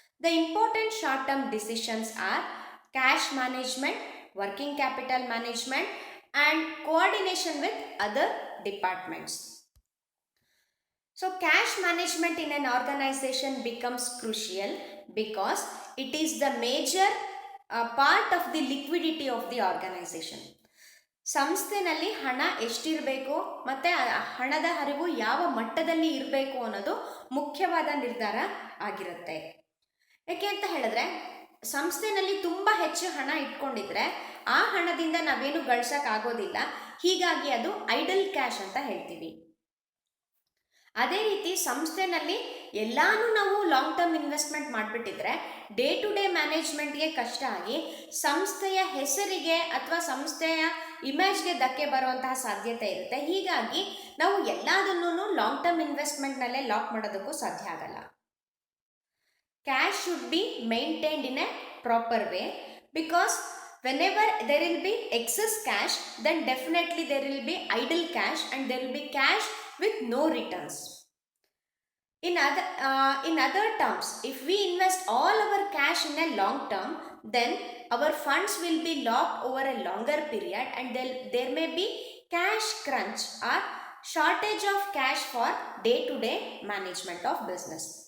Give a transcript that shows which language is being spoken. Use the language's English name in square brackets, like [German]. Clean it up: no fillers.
[English] The important short-term decisions are cash management, working capital management, and coordination with other departments. So cash management in an organization becomes crucial because it is the major part of the liquidity of the organization. [Kannada] ಸಂಸ್ಥೆನಲ್ಲಿ ಹಣ ಎಷ್ಟಿರಬೇಕು ಮತ್ತು ಹಣದ ಹರಿವು ಯಾವ ಮಟ್ಟದಲ್ಲಿ ಇರಬೇಕು ಅನ್ನೋದು ಮುಖ್ಯವಾದ ನಿರ್ಧಾರ ಆಗಿರುತ್ತೆ. ಯಾಕೆ ಅಂತ ಹೇಳಿದ್ರೆ ಸಂಸ್ಥೆನಲ್ಲಿ ತುಂಬ ಹೆಚ್ಚು ಹಣ ಇಟ್ಕೊಂಡಿದ್ರೆ ಆ ಹಣದಿಂದ ನಾವೇನು ಗಳಿಸೋಕ್ಕಾಗೋದಿಲ್ಲ. ಹೀಗಾಗಿ ಅದು ಐಡಲ್ ಕ್ಯಾಶ್ ಅಂತ ಹೇಳ್ತೀವಿ. ಅದೇ ರೀತಿ ಸಂಸ್ಥೆನಲ್ಲಿ ಎಲ್ಲಾನು ನಾವು long term investment ಮಾಡಿಬಿಟ್ಟಿದ್ರೆ day to day ಮ್ಯಾನೇಜ್ಮೆಂಟ್ಗೆ ಕಷ್ಟ ಆಗಿ ಸಂಸ್ಥೆಯ ಹೆಸರಿಗೆ ಅಥವಾ ಸಂಸ್ಥೆಯ ಇಮೇಜ್ಗೆ ಧಕ್ಕೆ ಬರುವಂತಹ ಸಾಧ್ಯತೆ ಇರುತ್ತೆ. ಹೀಗಾಗಿ ನಾವು ಎಲ್ಲದನ್ನೂ ಲಾಂಗ್ ಟರ್ಮ್ ಇನ್ವೆಸ್ಟ್ಮೆಂಟ್ನಲ್ಲೇ ಲಾಕ್ ಮಾಡೋದಕ್ಕೂ ಸಾಧ್ಯ ಆಗಲ್ಲ. [English] Cash should be maintained in a proper way because whenever there will be excess cash, then definitely there will be idle cash and there will be cash with no returns. In other terms, if we invest all our cash in a long term, then our funds will be locked over a longer period and there may be cash crunch or shortage of cash for day-to-day management of business.